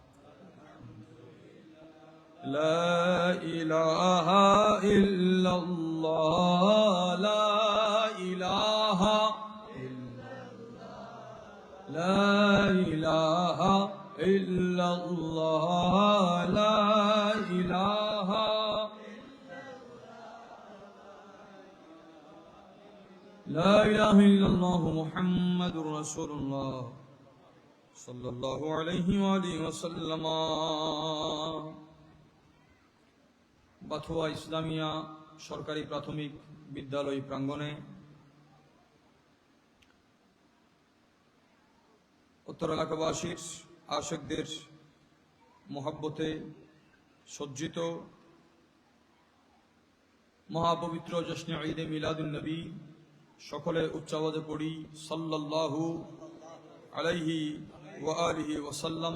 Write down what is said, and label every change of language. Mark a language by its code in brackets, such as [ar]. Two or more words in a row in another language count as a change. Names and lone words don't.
[ar] لا الہ الا اللہ لا الہ لا الہ الا اللہ لا الہ لا الہ الا اللہ محمد رسول اللہ صلی اللہ علیہ وآلہ وسلم [bn] বাথুয়া ইসলামিয়া সরকারি প্রাথমিক বিদ্যালয় প্রাঙ্গণে উত্তর এলাকাবাসীর আশেকদের মহব্বতে সজ্জিত মহাপবিত্র জশ্নে ঈদে মিলাদুন নবী সকলে উচ্চ আওয়াজে পড়ি [ar] صلى الله عليه وآله وسلم.